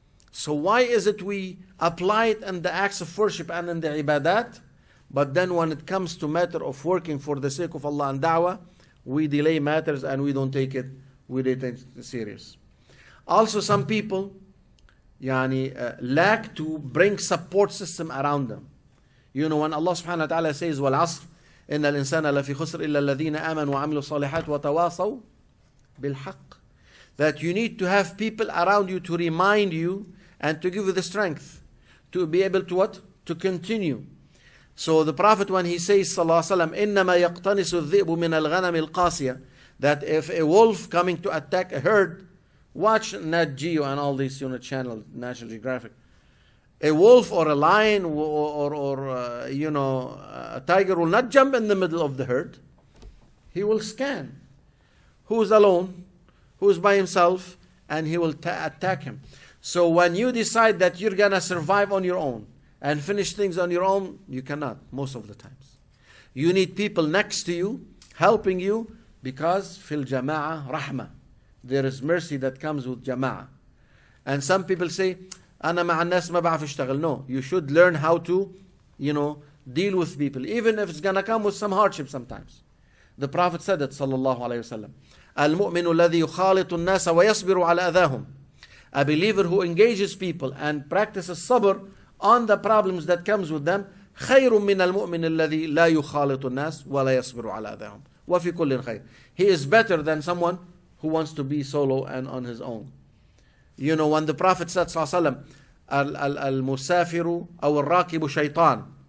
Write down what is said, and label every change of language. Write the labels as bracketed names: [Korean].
[English] So why is it we apply it in the acts of worship and in the ibadat, but then when it comes to matter of working for the sake of Allah and da'wah, we delay matters and we don't take it serious. Also, some people lack to bring support system around them. You know, when Allah subhanahu wa ta'ala says, [Arabic] وَالْعَصْرِ إِنَّ الْإِنسَانَ لَفِي خُسْرٍ إِلَّا الَّذِينَ آمَنُوا وَعَمِلُوا الصَّالِحَاتِ وَتَوَاصَوْا بِالْحَقِّ. [English] That you need to have people around you to remind you and to give you the strength to be able to what? To continue. So the Prophet, when he says, sallallahu alaihi wasallam, [Arabic] إِنَّمَا يَقْتَنِسُ الذِّئْبُ مِنَ الْغَنَمِ الْقَاسِيَةِ, [English] that if a wolf coming to attack a herd, watch Nat Geo and all these channels, National Geographic. A wolf or a lion or a tiger will not jump in the middle of the herd. He will scan who's alone, who's by himself, and he will attack him. So when you decide that you're going to survive on your own and finish things on your own, you cannot, most of the times. You need people next to you, helping you, because [Arabic] fil jama'ah rahmah. [English] There is mercy that comes with jama'ah. And some people say, [Arabic] أنا مع الناس ما بعرف اشتغل. [English] No, you should learn how to, deal with people, even if it's going to come with some hardship sometimes. The Prophet said it, sallallahu alayhi wasallam. [Arabic] المؤمن الذي يخالط الناس ويصبر على أذاهم. [English] A believer who engages people and practices sabr on the problems that comes with them, [Arabic] خير من المؤمن الذي لا يخالط الناس ولا يصبر على أذاهم. وفي كل خير. [English] He is better than someone who wants to be solo and on his own. You know, when the Prophet said, sallallahu alaihi wasallam, [Arabic] al-musafiru aw al-rakibu shaytan.